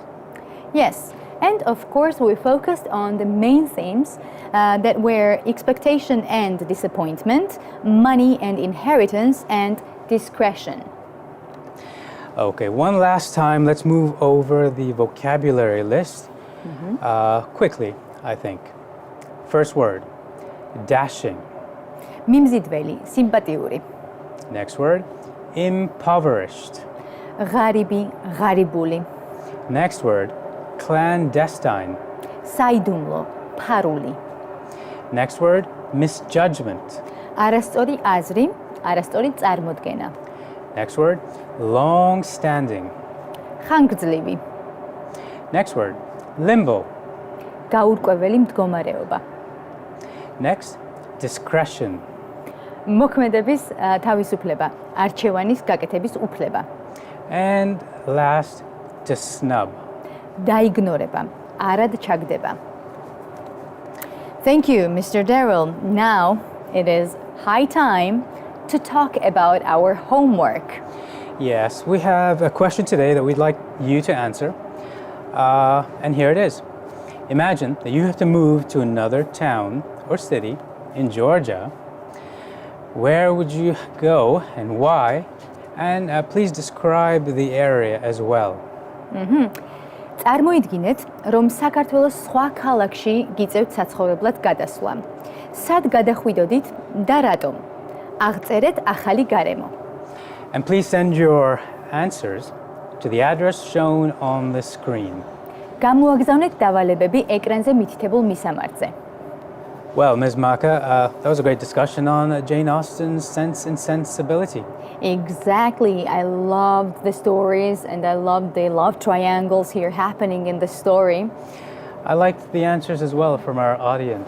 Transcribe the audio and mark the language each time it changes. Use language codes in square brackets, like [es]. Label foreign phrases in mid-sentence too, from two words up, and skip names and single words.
[en] Yes, and of course we focused on the main themes that were expectation and disappointment, money and inheritance, and discretion. Okay, one last time, let's move over the vocabulary list quickly, I think. First word, dashing. [ka] მიმზიდველი, სიმპათიური. [en] Next word, impoverished. [ka] ღარიბი, ღარიბული. [en] Next word, clandestine. [ka] საიდუმლო, ფარული. [en] Next word, misjudgment. [ka] არასწორი აზრი, არასწორი წარმოდგენა. [en] Next word, long-standing. [ka] ხანგრძლივი, [en] Next word, limbo. [ka] გაურკვეველი მდგომარეობა. [en] Next, discretion. [ka] მოქმედების თავისუფლება, არჩევანის გაკეთების უფლება. [en] And last, to snub. [ka] დაიგნორება, არად ჩაგდება. [en] Thank you, Mr. Daryl. Now it is high time to talk about our homework. Yes, we have a question today that we'd like you to answer. And here it is. Imagine that you have to move to another town or city in Georgia. Where would you go and why? And please describe the area as well. [ka] წარმოიდგინეთ, რომ საქართველოს სხვა ქალაქში გიწევთ საცხოვრებლად გადასვლა. სად გადახვიდოდით და რატომ? აღწერეთ ახალი გარემო. [en] And please send your answers to the address shown on the screen. [ka] გამოაგზავნეთ დავალებები ეკრანზე მითითებულ მისამართზე. [en] Well, Ms. Maka, that was a great discussion on Jane Austen's Sense and Sensibility. Exactly. I loved the stories and I loved the love triangles here happening in the story. I liked the answers as well from our audience.